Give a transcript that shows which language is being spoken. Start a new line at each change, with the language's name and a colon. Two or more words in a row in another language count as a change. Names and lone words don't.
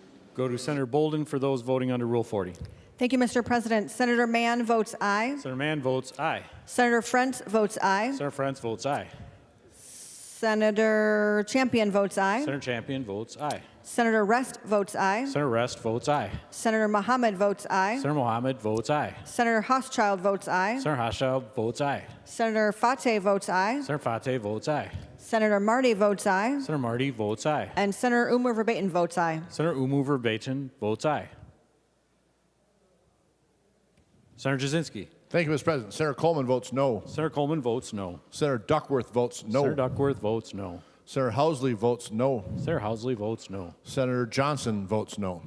English: Go to Senator Bolden for those voting under Rule 40. Thank you, Mr. President. Senator Mann votes aye. Senator Mann votes aye. Senator Frentz votes aye. Senator Frentz votes aye. Senator Champion votes aye. Senator Champion votes aye. Senator Rest votes aye. Senator Rest votes aye. Senator Mohammed votes aye. Senator Mohammed votes aye. Senator Hochschild votes aye. Senator Hochschild votes aye. Senator Fateh votes aye. Senator Fateh votes aye. Senator Marty votes aye. Senator Marty votes aye. And Senator Umer Verbatim votes aye. Senator Umu Verbatim votes aye. Senator Jasinski. Thank you, Mr. President. Senator Coleman votes no. Senator Coleman votes no. Senator Duckworth votes no. Senator Duckworth votes no. Senator Housley votes no. Senator Housley votes no. Senator Johnson votes no.